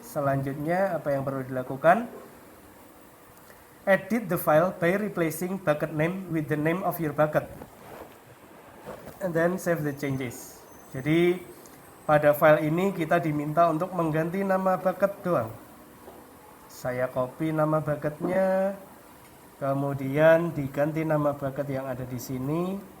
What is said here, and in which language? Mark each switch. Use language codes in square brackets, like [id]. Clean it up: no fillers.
[id] Selanjutnya apa yang perlu dilakukan? [en] Edit the file by replacing bucket name with the name of your bucket. And then save the changes. [id] Jadi pada file ini kita diminta untuk mengganti nama bucket doang. Saya copy nama bucketnya. Kemudian diganti nama bucket yang ada di sini.